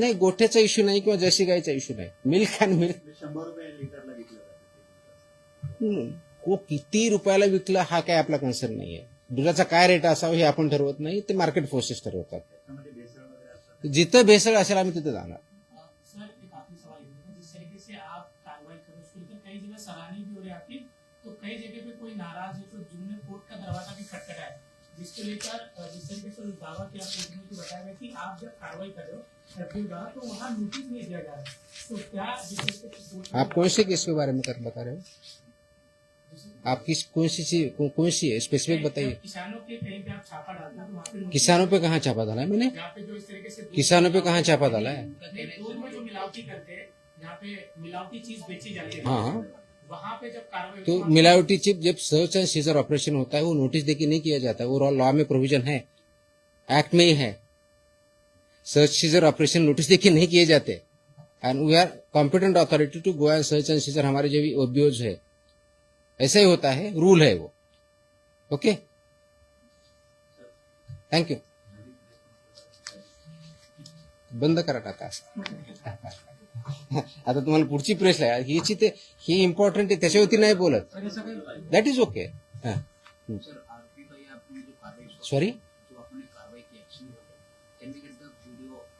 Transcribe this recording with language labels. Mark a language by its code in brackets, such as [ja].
[mr] नाही, गोठ्याचा इश्यू नाही किंवा जर्सी गायचा इश्यू नाही, मिल्क अँड मिल्क 100 रुपये लिटरला विकलं जातं. वो किती रुपयाला विकला हा काय आपला कन्सर्न नाहीये। दुधाचा काय रेट असावा हे आपण ठरवत नाही, ते मार्केट फोर्सेस ठरवतात। त्याच्यामध्ये भेसळ वगैरे असतात. जिथं भेसळ असेल आम्ही तिथे जाणार। [hi] सर एक आखिरी सवाल है, जिस तरीके से आप कार्रवाई कर रहे हो उसको लेकर कई जगह सराहनीय भी हो रही है आपकी, तो कई जगह पे कोई नाराज है, तो जिन्होंने कोर्ट का दरवाजा भी खटखटा है, जिसको लेकर जिस तरीके से दावा किया कोर्ट में, कि बताया गया कि आप जब कार्रवाई कर रहे हो एफडीओ द्वारा, तो वहाँ नोटिस नहीं दिया जा रहा है, तो क्या जिस तरीके से कोर्ट आप कौन से केस के बारे में बता रहे हो? आप कौन सी है स्पेसिफिक बताइए। किसानों के कहीं पे आप छापा डालते हो तो वहाँ पे notice- किसानों पे कहाँ छापा डाला है मैंने? जहाँ पे जो इस तरीके से किसानों पे कहाँ छापा डाला है? दूध में जो मिलावटी करते हैं, जहाँ पे मिलावटी चीज बेची जाती है, हाँ, वहाँ पे जब कार्रवाई तो होती है, मिलावटी चिप जब सर्च एंड सीजर ऑपरेशन होता है, वो नोटिस देके नहीं किया जाता, वो लॉ में प्रोविजन है, एक्ट में ही है। सर्च सीजर ऑपरेशन नोटिस देके नहीं किए जाते, [en] And we are competent authority to go and search and seizure. [hi] हमारे जो भी ओबीओज है, ऐसा ही होता है, रूल है वो। [en] Okay, thank you. [mr] बंद करा टाका। आता तुम्हाला पुढची प्रश्न आहे हीची, ते ही इम्पॉर्टंट आहे, त्याच्यावरती नाही बोलत, [hi] सर ऐसा काही [en] That is okay. [hi] सर आरोपी भाई आपने जो कार्रवाई [en] sorry, [hi] जो आपने कार्रवाई की [en] Action, can we get the video?